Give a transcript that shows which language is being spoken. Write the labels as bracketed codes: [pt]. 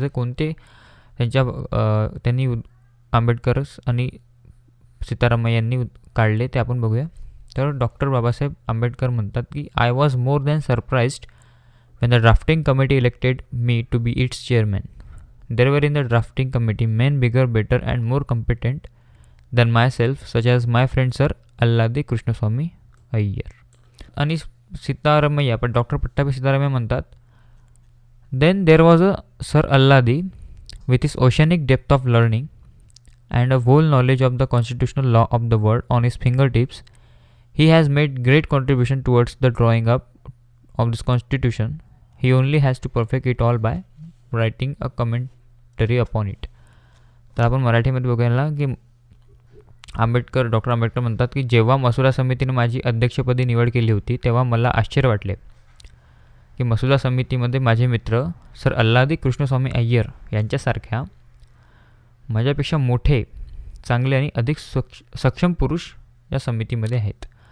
[mr] ते कोणते त्यांनी आंबेडकर आणि सीतारामय्या यांनी काढले ते आपण बघूया. [en] तर डॉक्टर बाबासाहेब आंबेडकर म्हणतात की I was more than surprised when the drafting committee elected me to be its chairman. There were in the drafting committee men bigger, better and more competent than myself, such as my friend Sir Alladi Krishnaswamy Iyer. आणि सीतारामय्या पण doctor Pattabhi Sitaramayya म्हणतात then there was a Sir Alladi with his oceanic depth of learning and a whole knowledge of the constitutional law of the world on his fingertips. He has made great contribution towards the drawing up of this constitution. He only has to perfect it all by writing a commentary upon it. [mr] तर आपण मराठीमध्ये बघायला की doctor Ambedkar म्हणतात की जेव्हा मसुदा समितीने माझी अध्यक्षपदी निवड केली होती तेव्हा मला आश्चर्य वाटले. की मसुदा समितीमध्ये माझे मित्र सर अल्लादी कृष्णस्वामी अय्यर यांच्यासारख्या माझ्यापेक्षा मोठे, चांगले आणि अधिक सक्षम पुरुष या समितीमध्ये आहेत.